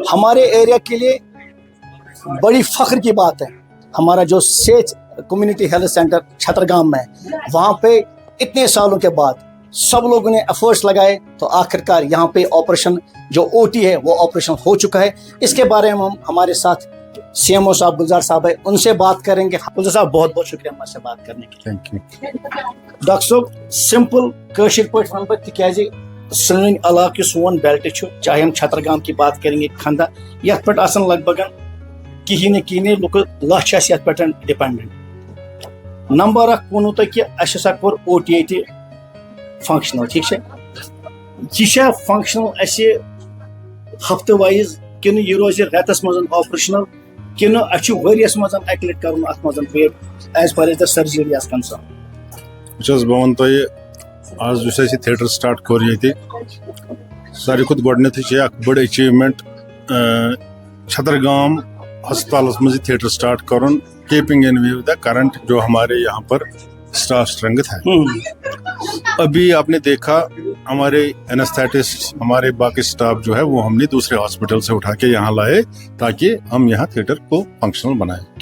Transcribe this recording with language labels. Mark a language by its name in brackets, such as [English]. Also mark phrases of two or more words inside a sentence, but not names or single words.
[Hindi] हमारे एरिया के लिए बड़ी फख्र की बात है, हमारा जो सेज कम्युनिटी हेल्थ सेंटर छतरगाम में, वहाँ पे इतने सालों के बाद सब लोगों ने एफर्ट्स लगाए तो आखिरकार यहाँ पे ऑपरेशन जो ओटी है वो ऑपरेशन हो चुका है। इसके बारे में हम हमारे साथ सीएमओ साहब गुलजार साहब है, उनसे बात करेंगे। गुलजार साहब बहुत बहुत शुक्रिया हमारे बात करने के लिए। [English] Thank you. [Kashmiri] डॉक्टर साहब सिंपल कशिर पे वन बह तिकाज सन इलाके सोन बेल्ट चाहे हम छतरगाम की बात करेंगे, खंदा यथ पे लगभग कहीं न लुक लच पे डिपेंडेंट। नंबर अख वो तुम कि असा कोर ओटी ये फंक्शनल, [Hindi] ठीक है [Kashmiri] फंक्शनल अस हफ्ते वाइज कि यह रोज रेतस मज ऑपरेशनल कि वरियस मज अक लट कर अत मज [English] as far as the surgery is concerned. [Kashmiri] बह वन तुह आज थिएटर स्टार्ट कोर ये सारे खुद गोडनथ बड़ अचीवमेंट छतरगाम हस्पताल मज थिएटर स्टार्ट कर [English] keeping in view the current [Hindi] जो हमारे यहाँ पर स्टाफ स्ट्रेंथ है। अभी आपने देखा हमारे एनेस्थेटिस्ट हमारे बाकी स्टाफ जो है वो हमने दूसरे हॉस्पिटल से उठा के यहाँ लाए ताकि हम यहाँ थिएटर को फंक्शनल बनाए।